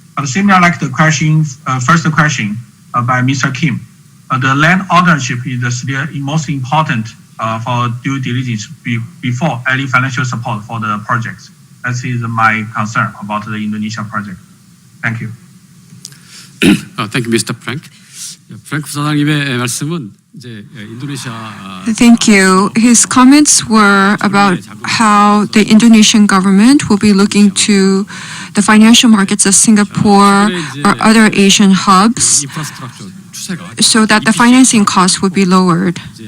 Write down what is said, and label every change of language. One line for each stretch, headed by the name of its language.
English: But similar like the question, first question by Mr. Kim, the land ownership is the most important for due diligence before any financial support for the projects. That is my concern about the Indonesia project. Thank you. Thank you, Mr. Frank.
Korean: 프랭크 부사장님의 말씀은 이제 인도네시아.
English: Thank you. His comments were about how the Indonesian government will be looking to the financial markets of Singapore or other Asian hubs so that the financing costs would be lowered.